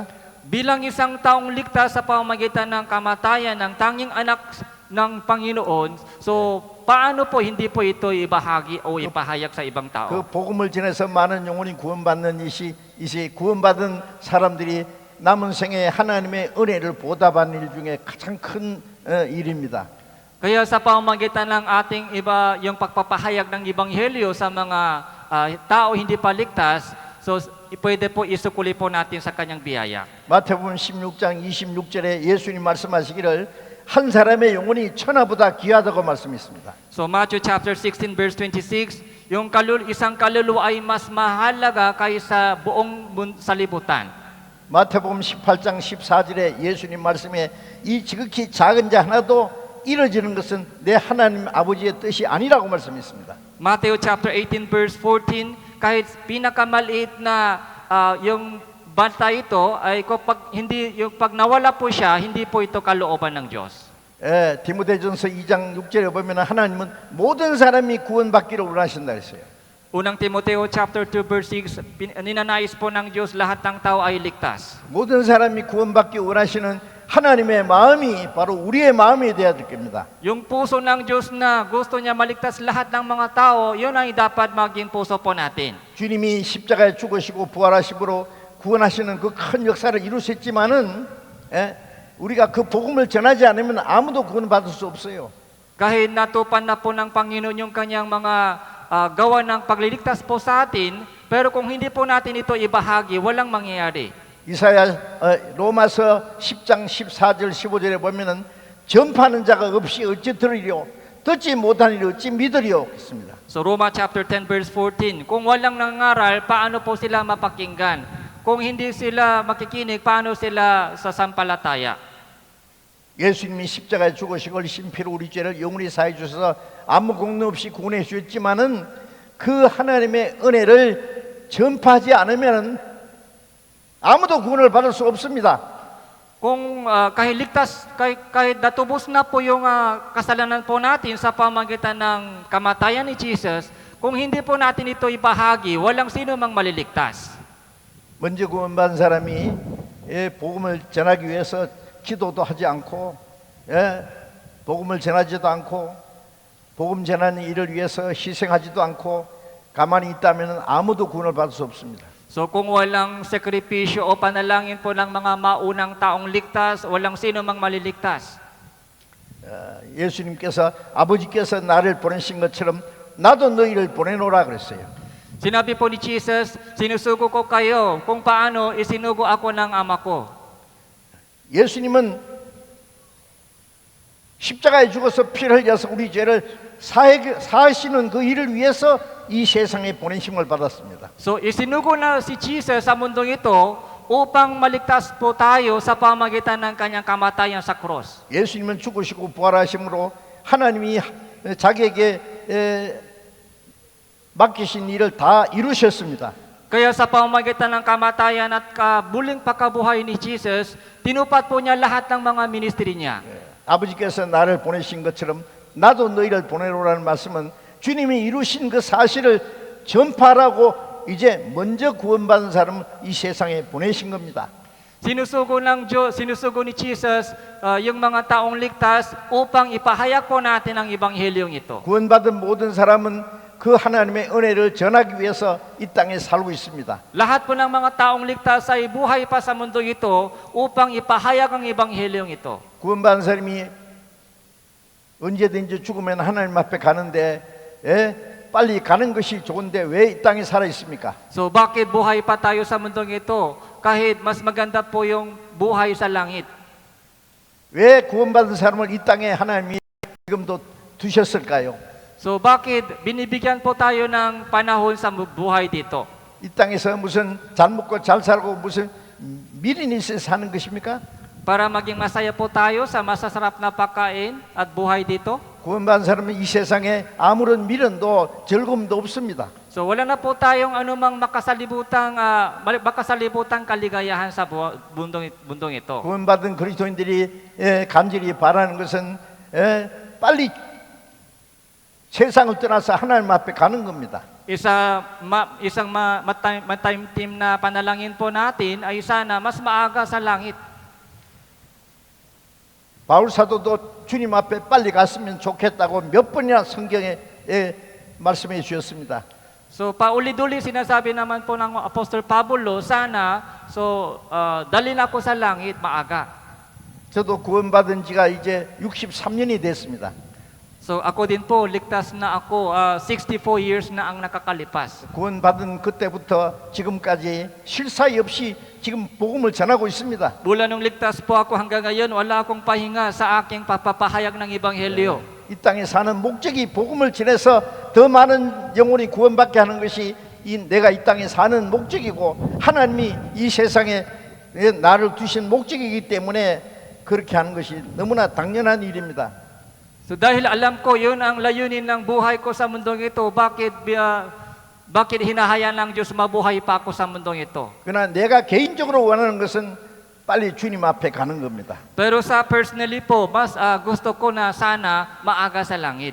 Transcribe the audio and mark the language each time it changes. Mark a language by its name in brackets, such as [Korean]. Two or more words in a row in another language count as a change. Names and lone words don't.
[Filipino] Bilang isang taong ligtas sa pamamagitan ng kamatayan ng tanging anak ng Panginoon, so paano po hindi po ito ibahagi o ipahayag sa ibang 그 tao? [Korean] 복음을 전해서 많은 영혼이 구원받는 이시 구원받은 사람들이 남은 생에 하나님의 은혜를 보답하는 일 중에 가장 큰 일입니다. [Filipino] Kaya sa pamamagitan ng ating yung pagpapahayag ng ebanghelyo sa mga tao hindi pa ligtas, so pwede po isukuli po natin sa kanyang biyaya. [Korean] 마태복음 16장 26절에 예수님 말씀하시기를 한 사람의 영혼이 천하보다 귀하다고 말씀했습니다. [Filipino] So Matthew [English] chapter 16 verse 26, [Filipino] yung isang kaluluwa ay mas mahalaga kaysa buong sanlibutan. [Korean] 마태복음 18장 14절에 예수님 말씀에 이 지극히 작은 자 하나도 이루어지는 것은 내 하나님 아버지의 뜻이 아니라고 말씀했습니다. [Filipino] Matthew [English] chapter 18 verse 14, [Filipino] kahit pinakamaliit na yung bata ito ay pag nawala po siya, hindi po ito kalooban ng Diyos. [Korean] 디모데전서 2장 6절에 보면 하나님은 모든 사람이 구원받기를 원하신다 했어요. [Filipino] Unang Timoteo [English] chapter 2 verse 6, [Filipino] ninanais po ng Diyos lahat ng tao ay ligtas. [Korean] 모든 사람이 구원받기 원하시는 하나님의 마음이 바로 우리의 마음이 되어야 될 겁니다. [Filipino] Yung puso ng Diyos na gusto niya maligtas lahat ng mga tao, yun ay dapat maging puso po natin. [Korean] 주님이 십자가에 죽으시고 부활하심으로 구원하시는 그 큰 역사를 이루셨지만은 우리가 그 복음을 전하지 않으면 아무도 구원받을 수 없어요. [Filipino] Kahit natupan na po ng Panginoon yung kanyang mga gawa ng pagliligtas po sa atin, Pero kung hindi po natin ito ibahagi, walang mangyayari. [Korean] 로마서 10장 14절 15절에 보면은 전파하는 자가 없이 어찌 들으리요 듣지 못하니 어찌 믿으리요 했습니다. [Filipino] So Roma [English] chapter 10 verse 14, [Filipino] kung walang nangaral, paano po sila mapakinggan? Kung hindi sila makikinig, paano sila sasampalataya? [Korean] 예수님이 십자가에 죽으시고 심피로 우리 죄를 영원히 사해 주셔서 아무 공로 없이 구원해 주셨지만은 그 하나님의 은혜를 전파하지 않으면은 아무도 구원을 받을 수 없습니다. [Filipino] Kung kahit ligtas, kahit natubos na po yung kasalanan po natin sa pamamagitan ng kamatayan ni Jesus, kung hindi po natin ito ibahagi, walang sino mang maliligtas. [Korean] 먼저 구원받은 사람이 복음을 전하기 위해서 기도도 하지 않고 복음을 전하지도 않고 복음 전하는 일을 위해서 희생하지도 않고 가만히 있다면 아무도 구원을 받을 수 없습니다. [Filipino] So kung walang sakripisyo o panalangin po ng mga maunang taong ligtas, walang sino mang maliligtas. [Korean] 예수님께서 아버지께서 나를 보내신 것처럼 나도 너희를 보내노라 그랬어요. [Filipino] Sinabi po ni Jesus, sinusugo ko kayo kung paano isinugo ako ng ama ko. [Korean] 예수님은 십자가에 죽어서 피를 흘려서 우리 죄를 사하시는 그 일을 위해서 이 세상에 보내심을 받았습니다. [Filipino] So isinugo na si Jesus sa mundong ito upang maligtas po tayo sa pamagitan ng kanyang kamatayan sa cross. [Korean] 예수님은 죽으시고 부활하심으로 하나님이 자기에게 맡기신 일을 다 이루셨습니다. [Filipino] Kaya sa pamamagitan ng kamatayan at muling pagkabuhay ni Jesus, tinupad po niya lahat ng mga ministry niya. [Korean] 아버지께서 나를 보내신 것처럼 나도 너희를 보내노라는 말씀은 주님이 이루신 그 사실을 전파하라고 이제 먼저 구원받은 사람은 이 세상에 보내신 겁니다. [Filipino] Sinusugo ng Diyos, sinusugo ni Jesus yung mga taong ligtas upang ipahayag po natin ang ebanghelyong ito. [Korean] 구원받은 모든 사람은 그 하나님의 은혜를 전하기 위해서 이 땅에 살고 있습니다. [Filipino] Lahat po ng mga taong ligtas ay buhay pa sa mundo ito upang ipahayag ang ebanghelyong ito. [Korean] 구원받은 사람이 언제든지 죽으면 하나님 앞에 가는데 빨리 가는 것이 좋은데 왜 이 땅에 살아 있습니까? [Filipino] So bakit buhay pa tayo sa mundong ito kahit mas maganda po yung buhay sa langit? [Korean] 왜 구원받은 사람을 이 땅에 하나님이 지금도 두셨을까요? [Filipino] So bakit binibigyan po tayo ng panahon sa buhay dito? [Korean] 이 땅에서 무슨 잘 먹고 잘 살고 무슨 미련이 있어서 사는 것입니까? [Filipino] Para maging masaya po tayo sa masasarap na pagkain at buhay dito? [Korean] 구원받은 사람은 이 세상에 아무런 미련도 즐거움도 없습니다. [Filipino] So wala na po tayong anumang makasalibutang kaligayahan sa mundong ito. [Korean] 구원받은 그리스도인들이 간절히 바라는 것은 빨리 세상을 떠나서 하나님 앞에 가는 겁니다. [Filipino] Isang mataimtim na panalangin po natin ay sana mas maaga sa langit. [Korean] 바울 사도도 주님 앞에 빨리 갔으면 좋겠다고 몇 번이나 성경에 말씀해 주셨습니다. [Filipino] So paulit-ulit sinasabi naman po ng Apostol Pablo, sana dali na ako sa langit maaga. [Korean] 저도 구원받은 지가 이제 63년이 됐습니다. [Filipino] So ako din po, ligtas na ako, 64 years na ang nakakalipas. [Korean] 구원받은 그때부터 지금까지 쉴 사이 없이 지금 복음을 전하고 있습니다. [Filipino] Mula nung ligtas po ako hanggang ngayon, wala akong pahinga sa aking papapahayag ng Ebanghelyo. [Korean] 이 땅에 사는 목적이 복음을 전해서 더 많은 영혼이 구원받게 하는 것이 내가 이 땅에 사는 목적이고 하나님이 이 세상에 나를 두신 목적이기 때문에 그렇게 하는 것이 너무나 당연한 일입니다. [Filipino] So dahil alam ko yun ang layunin ng buhay ko sa mundong ito, bakit hinahayaan ng Diyos mabuhay pa ako sa mundong ito? [Korean] 그러나 내가 개인적으로 원하는 것은 빨리 주님 앞에 가는 겁니다. [Filipino] Pero sa personally po, mas gusto ko na sana maaga sa langit.